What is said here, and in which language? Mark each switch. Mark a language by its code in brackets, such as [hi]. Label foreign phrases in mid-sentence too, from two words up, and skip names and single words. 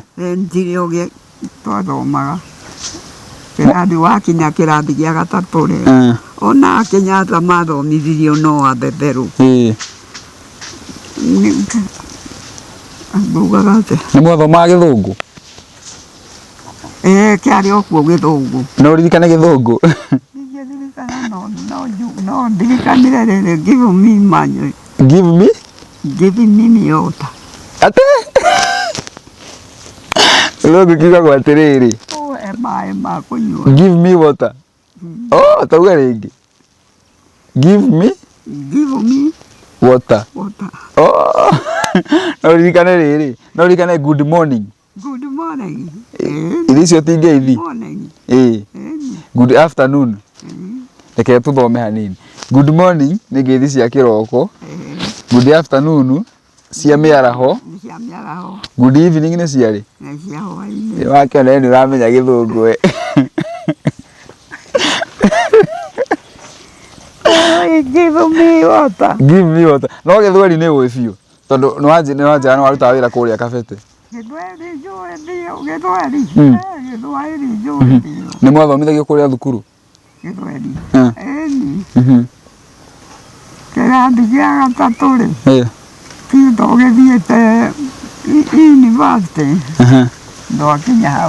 [ki] tirĩ twathomaga kĩrathi wakinya kĩrathi gĩa gatatũ rĩ ona Kenyatta mathomithirio no Wambeperu ngugaga atĩa nĩ mwathomaga Gĩthũngũ kĩarĩ o kuo Gĩthũngũ no ririkane Gĩthũngũ no ndirikanire rĩrĩ [en] give me water [ki] ate Gĩthũngũ kiugagwo atĩrĩrĩ maĩ ma kũnyua [en] give me water [ki] tauga rĩngĩ [en] give me water [ki] no ririkane rĩrĩ no ririkane [en] good morning [ki] irio icio tingeithi [en] good afternoon [ki] reke tũthome hanini [en] good morning [ki] nĩ ngeithi cia kĩroko [en] good afternoon [ki] cia mĩaraho [en] good evening [ki] nĩ ciarĩ wakĩona nĩ ũramenya Gĩthũngũ we [en] give me water [ki] no Gĩthweri nĩ ũĩ biũ tondũ nĩ wanjĩra nĩ warutaga wĩra kũrĩa Kabete nĩ mwathomithagio kũrĩa thukuru kĩrathi gĩa gatatũ rĩ tũgĩthiĩte university Ndokinya hau.